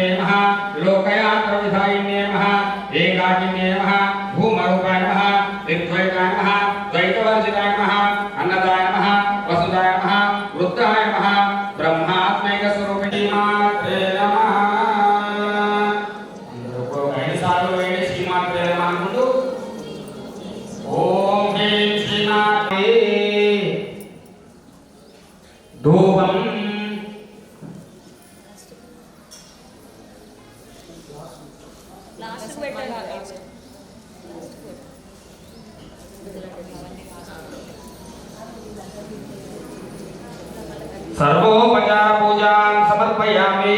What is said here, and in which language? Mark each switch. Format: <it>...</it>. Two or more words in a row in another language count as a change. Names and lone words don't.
<sa>नमः लोकयात्रविधायिन्ये नमः एकाकिन्ये नमः भूमरूपाय नमः निर्द्वैताय नमः द्वैतवर्जिताय नमः अन्नदाय नमः वसुदाय नमः वृद्धाय नमः ब्रह्मात्मैकस्वरूपिणे मात्रे नमः श्रीमात्रे नमः ముందు ఓం హ్రీం శ్రీమాత్రే ధూపం</sa> <te>లాస్ట్ పెట్టాలి</te> <sa>సర్వోపచార పూజాం సమర్పయామి.</sa>